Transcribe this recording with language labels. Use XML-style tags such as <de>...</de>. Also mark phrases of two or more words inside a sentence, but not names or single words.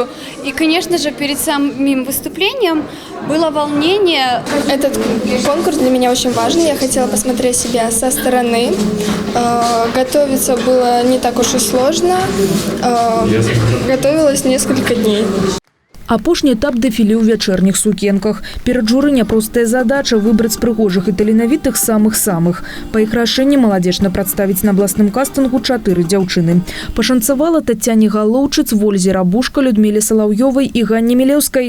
<ru>И, конечно же, перед самим выступлением было волнение. Этот конкурс для меня очень важный. Я хотела посмотреть себя со стороны. Готовиться было не так уж и сложно. Готовилась несколько дней.</ru> <be>Апошні этап дэфіле ў вячэрніх сукенках. Перад журы няпростая задача выбраць прыгожых і таленавітых самых-самых. Па іх рашэнні маладзежна прадставіць на абласным кастынгу 4 дзяўчыны. Пашанцавала Тацяне Галоўчыц, Вользе Рабушка, Людміле Салаўёвай і Ганне Мілеўскай.</be>